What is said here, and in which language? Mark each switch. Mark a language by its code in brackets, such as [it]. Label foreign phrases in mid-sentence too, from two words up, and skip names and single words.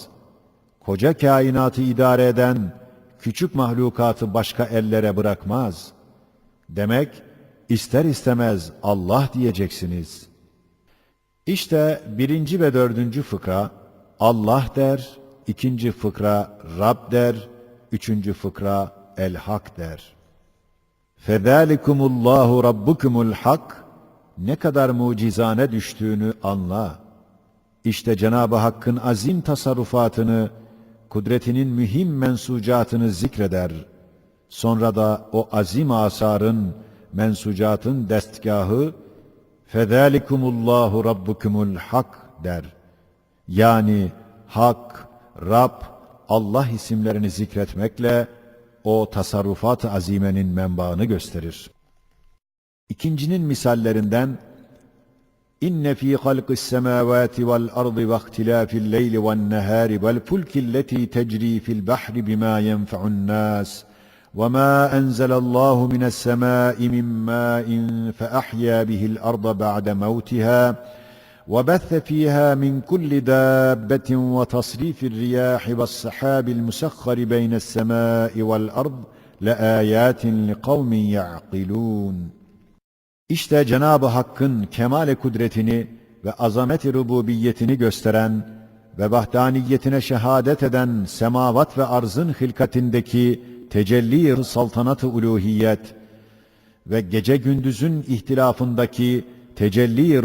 [tr] Koca kainatı idare eden, küçük mahlukatı başka ellere bırakmaz. Demek, ister istemez Allah diyeceksiniz. İşte 1. ve 4. fıkra, Allah der, 2. fıkra Rab der, 3. fıkra El-Hak der. [ar] فَذَٰلِكُمُ اللّٰهُ رَبُّكُمُ الْحَقِّ [tr] Ne kadar mucizane düştüğünü anla. İşte Cenab-ı Hakk'ın azim tasarrufatını, kudretinin mühim mensucatını zikreder. Sonra da o azim asarın, mensucatın destgahı, [ar] فَذَٰلِكُمُ اللّٰهُ رَبُّكُمُ الْحَقِّ der. [tr] Yani Hak, Rab, Allah isimlerini zikretmekle o tasarrufat-ı azimenin menbaını gösterir. İkincinin misallerinden [ar] إن في خلق السماوات والأرض واختلاف الليل والنهار والفلك التي تجري في البحر بما ينفع الناس وما أنزل الله من السماء من ماء فأحيا به الأرض بعد موتها وبث فيها من كل دابة وتصريف الرياح والسحاب المسخر بين السماء والأرض لآيات لقوم [tr] يعقلون İşte Cenab-ı Hakk'ın kemal-i kudretini ve azamet-i rububiyetini gösteren ve vahdaniyetine şehadet eden semavat ve arzın hilkatindeki tecelli-i saltanat-ı uluhiyet ve gece gündüzün ihtilafındaki tecelli-i